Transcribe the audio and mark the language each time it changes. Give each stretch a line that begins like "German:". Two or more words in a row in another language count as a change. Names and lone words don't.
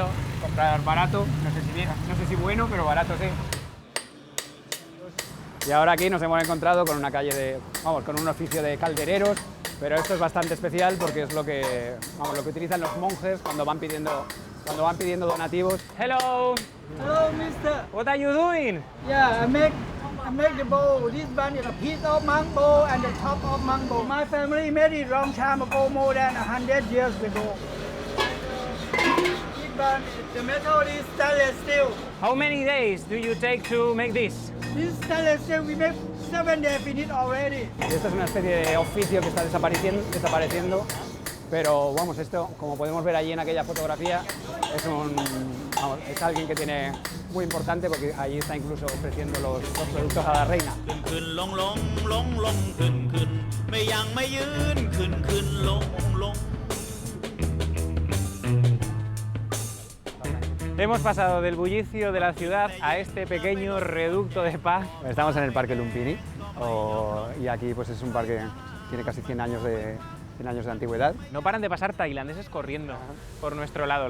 Spanish: Comprar barato, no sé si bueno, pero barato sí. Y ahora aquí nos hemos encontrado con una calle con un oficio de caldereros, pero esto es bastante especial porque es lo que utilizan los monjes cuando van pidiendo donativos.
English: Hello, Hello, mister. what are you doing? Yeah, I make the bowl. This one is a piece of mango and the top of mango. My family made it long time ago, more than 100 years ago. This one, the metal is stainless steel. How many days do you take to make this? This stainless steel we make 7 days finished already.
Spanish: Y esto es una especie de oficio que está desapareciendo, pero vamos, esto, como podemos ver allí en aquella fotografía, es alguien que tiene muy importante porque allí está incluso ofreciendo los productos a la reina.
Thai: ขึ้นลงลงลงลงขึ้นขึ้นไม่ยังไม่ยืนขึ้นขึ้นลงลง
Spanish: Hemos pasado del bullicio de la ciudad a este pequeño reducto de paz. Estamos en el Parque Lumpini y aquí pues es un parque que tiene casi 100 años de antigüedad. No paran de pasar tailandeses corriendo por nuestro lado.